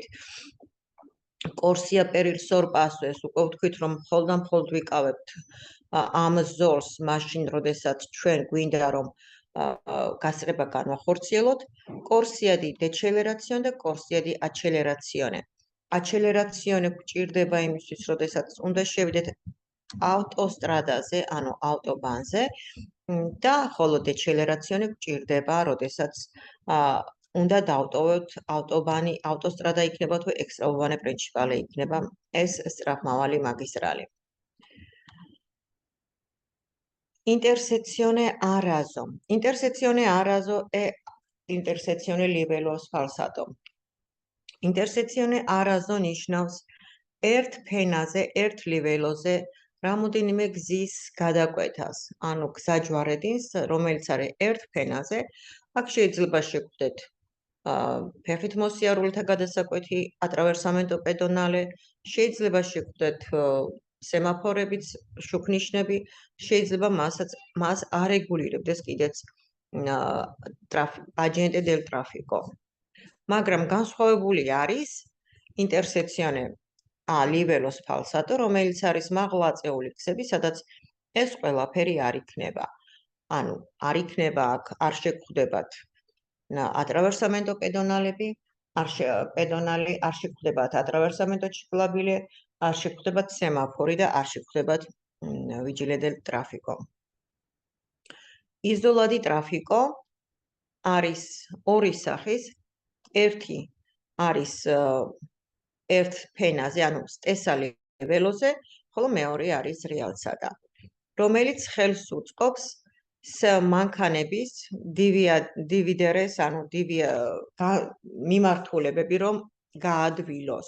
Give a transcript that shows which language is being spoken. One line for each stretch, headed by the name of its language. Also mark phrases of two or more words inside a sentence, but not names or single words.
Italian: corsia per il sorpasso,
Georgian: ეს უკვე ვთქვით, რომ მხოლოდ და მხოლოდ ვიკავებთ ამ ზოლს მაშინ, როდესაც ჩვენ გვინდა რომ გასწრება განვახორციელოთ.
Italian: corsia di decelerazione და corsia di accelerazione.
Georgian: Accelerazione გვჭირდება იმისთვის, როდესაც უნდა შევიდეთ ავტოსტრადაზე, ანუ ავტობანზე და ხოლო decelerazione გვჭირდება, როდესაც უნდა დავტოვოთ ავტობანი, ავტოსტრადა იქნება თუ
Italian: extraeurbane principale
Georgian: იქნება ეს სწრაფმავალი მაგისტრალი.
Italian: Intersezione a raso. Intersezione a raso è intersezione livello sfalsato. Intersezione a raso
Georgian: ნიშნავს ერთ ფენაზე, ერთ ლიველოზე რამოდენიმე გზის გადაკვეთას, ანუ გზაჯვარედინს, რომელიც არის ერთ ფენაზე, აქ შეიძლება შეგხვდეთ ფეხით მოსიარულეთა გადასაკვეთი,
Italian: attraversamento pedonale,
Georgian: შეიძლება შეგხვდეთ სემაფორებიც, შუქნიშნები, შეიძლება მას არეგულირებდეს კიდეც
Italian: agente del traffico.
Georgian: მაგრამ განსხვავებული არის
Italian: intersezione a livello sfalsato,
Georgian: რომელიც არის მაღლაწეული გზები, სადაც ეს ყველაფერი არ იქნება. ანუ არ იქნება აქ, არ შეგხვდებათ
Italian: attraversamento pedonalები,
Georgian: არ შეგხვდებათ
Italian: attraversamento ciclabile,
Georgian: არ შეგხვდებათ სემაფორი და არ შეგხვდებათ
Italian: vigile del traffico. Isola di traffico
Georgian: არის ორი სახის, ერთი არის ერთ ფენაზე, ანუ
Italian: stesso livello,
Georgian: ხოლო მეორე არის რეალსადა, რომელიც ხელს უწყობს მანქანების დივიდერეს, ანუ მიმართულებები, რომ გაადვილოს.